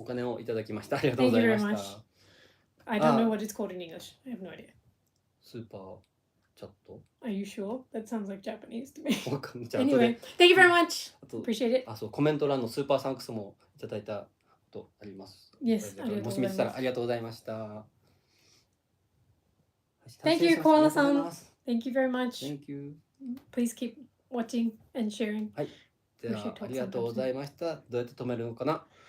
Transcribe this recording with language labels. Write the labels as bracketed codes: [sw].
[ja] お金をいただきました。ありがとうございました。 [en] I don't know what it's called in English. I have no idea. [ja] スーパーチャット [en] Are you sure? That sounds like Japanese to me. [ja] わかんない。 [en] Anyway, thank you very much. [ja] あと [en] Appreciate it. [ja] そうコメント欄のスーパーサンクスもいただいたことあります。 [en] Yes. [ja] もし見てたらありがとうございました。 [en] Thank you, Koala さん。 Thank you very much. Thank you. Please keep watching and sharing. [ja] はい。ではありがとうございました。どうやって止めるのかな